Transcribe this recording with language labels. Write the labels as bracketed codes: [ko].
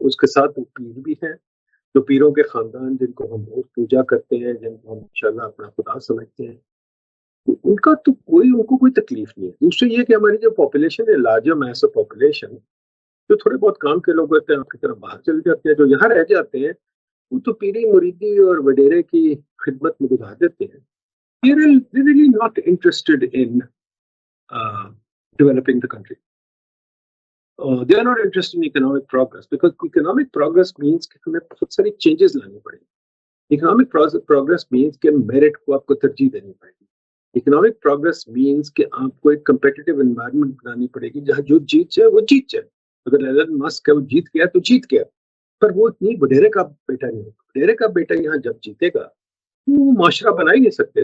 [ur] اس کے ساتھ وہ پیر بھی ہیں، جو پیروں کے خاندان جن کو ہم بہت پوجا کرتے ہیں، جن کو ہم انشاءاللہ اپنا خدا سمجھتے ہیں، ان کا تو ان کو کوئی تکلیف نہیں ہے. دوسری یہ کہ ہماری جو پاپولیشن ہے، [en] larger mass of population, [ur] جو تھوڑے بہت کام کے لوگ ہوتے ہیں آپ کی طرف باہر چل جاتے ہیں، جو یہاں رہ جاتے ہیں وہ تو پیری مریدی اور وڈیرے کی خدمت میں گزار دیتے ہیں. [en] They're really not interested in developing the country. they are not interested in economic progress, because economic progress means [ur] کہ ہمیں بہت ساری چینجز لانی پڑیں گی. [en] economic progress means [ur] کہ میرٹ کو آپ کو ترجیح دینی پڑے گی. [en] economic progress means [ur] کہ آپ کو ایک کمپیٹیٹیو انوائرمنٹ بنانی پڑے گی جہاں جو جیت جائے وہ جیت جائے. اگر ایلن مسک ہے وہ جیت گیا تو جیت گیا, پر وہ اتنی وڈیرے کا بیٹا نہیں ہوگا. وڈیرے کا بیٹا یہاں جب جیتے گا وہ معاشرہ بنا ہی نہیں سکتے.